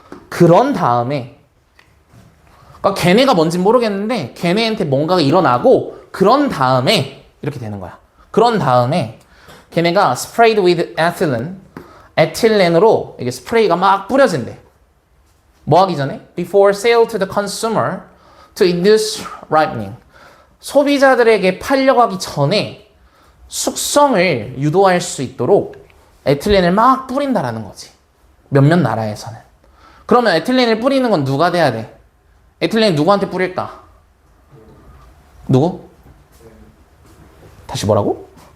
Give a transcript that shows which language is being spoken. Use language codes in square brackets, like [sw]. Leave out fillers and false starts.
[ko] 그런 다음에 그러니까 걔네가 뭔진 모르겠는데 걔네한테 뭔가가 일어나고 그런 다음에 이렇게 되는 거야. 그런 다음에 걔네가 [en] sprayed with ethylene, [ko] 에틸렌으로 이게 스프레이가 막 뿌려진대. 뭐 하기 전에? [en] Before sale to the consumer to induce ripening. [ko] 소비자들에게 팔려고 하기 전에 숙성을 유도할 수 있도록 에틸렌을 막 뿌린다라는 거지. 몇몇 나라에서는. 그러면 에틸렌을 뿌리는 건 누가 돼야 돼? 에틸렌 누구한테 뿌릴까? 누구? 다시 뭐라고?